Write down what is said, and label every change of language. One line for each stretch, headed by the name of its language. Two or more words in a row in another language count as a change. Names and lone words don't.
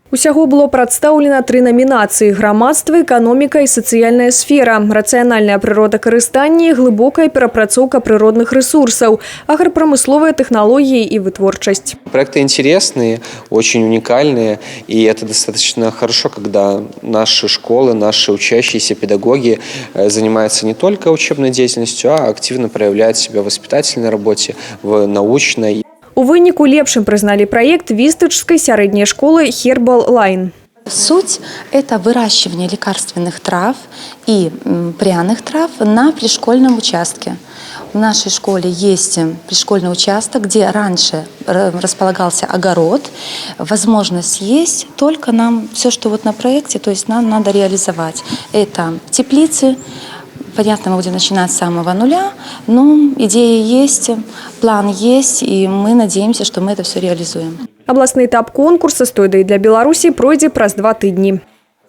Belarusian: Усяго было прадстаўлена 3 намінацыі: грамадства, эканоміка і сацыяльная сфера, рацыянальнае прыродакарыстанне, глыбокая перапрацоўка прыродных ресурсаў, аграпрамысловыя тэхналогіі і вытворчасць.
Russian: Проекты интересные, очень уникальные, и это достаточно хорошо, когда наши школы, наши учащиеся педагоги занимаются не только учебной деятельностью, а активно проявляют себя в воспитательной работе, в научной. У выніку лепшым прызналі праект вістачскай сярэдняй школы Herbal Line. Суть – это выращивание лекарственных трав и пряных трав на пришкольном участке. В нашей школе есть пришкольный участок, где раньше располагался огород. Возможность есть, только нам все, что вот на проекте, то есть нам надо реализовать. Это теплицы. Понятно, мы будем начинать с самого нуля, но идея есть, план есть, и мы надеемся, что мы это все реализуем.
Belarusian: Абласны этап конкурса «Стой да і для Беларусі» пройдзе праз 2 тыдні.